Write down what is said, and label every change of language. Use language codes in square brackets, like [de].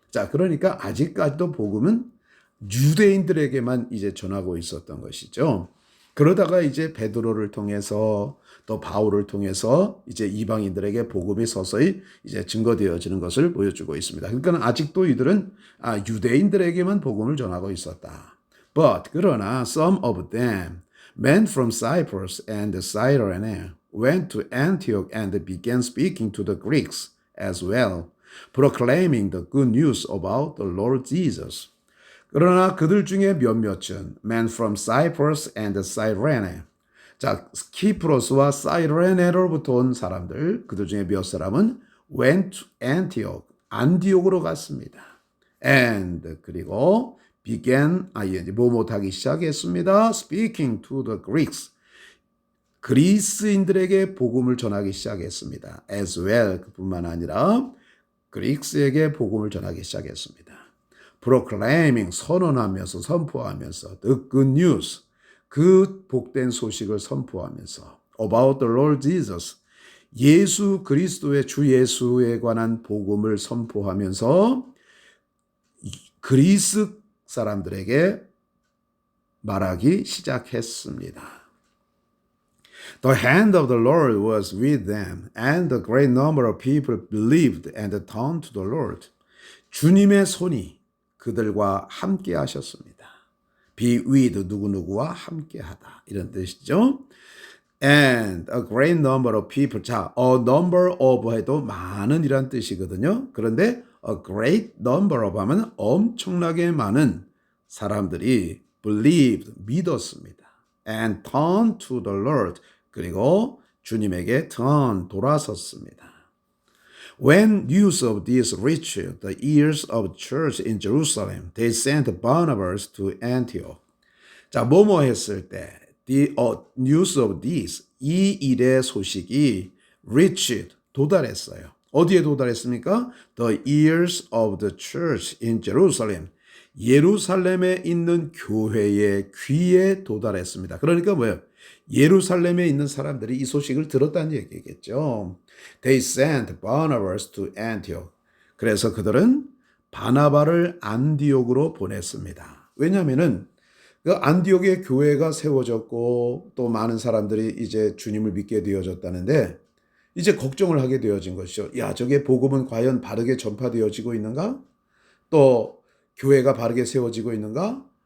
[ko] 자, 그러니까 아직까지도 복음은 유대인들에게만 이제 전하고 있었던 것이죠. 그러다가 이제 베드로를 통해서 또 바울을 통해서 이제 이방인들에게 복음이 서서히 이제 증거되어지는 것을 보여주고 있습니다. 그러니까 아직도 이들은 유대인들에게만 복음을 전하고 있었다. [en] But [ko] 그러나 [en] some of them, men from Cyprus and Cyrene, went to Antioch and began speaking to the Greeks as well, proclaiming the good news about the Lord Jesus. [ko] 그러나 그들 중에 몇몇은 [en] men from Cyprus and Cyrene, [ko] 자, 키프로스와 사이레네로부터 온 사람들, 그들 중에 몇 사람은 [en] went to Antioch, [ko] 안디옥으로 갔습니다. and, 그리고 began, 뭐못하기 시작했습니다. [en] speaking to the Greeks, [ko] 그리스인들에게 복음을 전하기 시작했습니다. [en] as well, [ko] 그뿐만 아니라 그리스에게 복음을 전하기 시작했습니다. proclaiming, 선언하면서, 선포하면서, [en] the good news, [ko] 그 복된 소식을 선포하면서 [en] about the Lord Jesus. [ko] 예수 그리스도의 주 예수에 관한 복음을 선포하면서 그리스 사람들에게 말하기 시작했습니다. [en] The hand of the Lord was with them, and a great number of people believed and turned to the Lord. [ko] 주님의 손이 그들과 함께 하셨습니다. [en] Be with [ko] 누구누구와 함께하다 이런 뜻이죠. [en] And a great number of people. [ko] 자, [en] a number of [ko] 해도 많은 이란 뜻이거든요. 그런데 [en] a great number of [ko] 하면 엄청나게 많은 사람들이 believed, 믿었습니다. [en] And turned to the Lord. [ko] 그리고 주님에게 돌아섰습니다. [en] When news of this reached the ears of the church in Jerusalem, they sent Barnabas to Antioch. [ko] 자, 뭐뭐 했을 때 [en] the news of this, [ko] 이 일의 소식이 reached, 도달했어요. 어디에 도달했습니까? [en] The ears of the church in Jerusalem. [ko] 예루살렘에 있는 교회의 귀에 도달했습니다. 그러니까 뭐예요? 예루살렘에 있는 사람들이 이 소식을 들었다는 얘기겠죠. [en] They sent Barnabas to Antioch. [ko] 그래서 그들은 바나바를 안디옥으로 보냈습니다. 왜냐하면은 그 안디옥의 교회가 세워졌고 또 많은 사람들이 이제 주님을 믿게 되어졌다는데 이제 걱정을 하게 되어진 것이죠. 야, 저게 복음은 과연 바르게 전파되어지고 있는가? 또 교회가 바르게 세워지고 있는가?